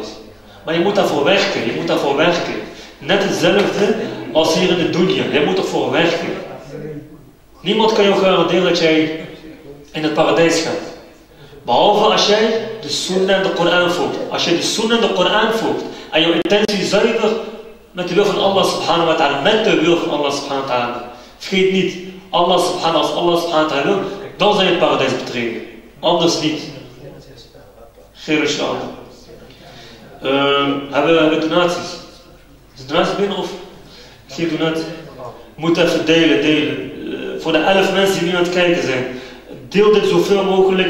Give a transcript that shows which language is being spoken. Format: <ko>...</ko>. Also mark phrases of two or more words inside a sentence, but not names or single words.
<nl>Maar je moet daarvoor werken. Net hetzelfde als hier in de dunya. Je moet ervoor werken. Niemand kan jou garanderen dat jij in het paradijs gaat. Behalve als jij de sunnah en de Koran volgt. Als jij de sunnah en de Koran volgt en jouw intentie zuiver met de wil van</nl> <ar>Allah subhanahu wa ta'ala,</ar> <nl>met de wil van</nl> <ar>Allah subhanahu wa ta'ala.</ar> <nl>Vergeet niet, als</nl> <ar>Allah subhanahu wa ta'ala</ar> <nl>wil, dan zal je het paradijs betreden. Anders niet. Geer inshallah. Hebben we donaties? Is de donatie binnen of? Geen donatie? Moet even delen. Voor de 11 mensen die nu aan het kijken zijn. Deel dit zoveel mogelijk.</nl>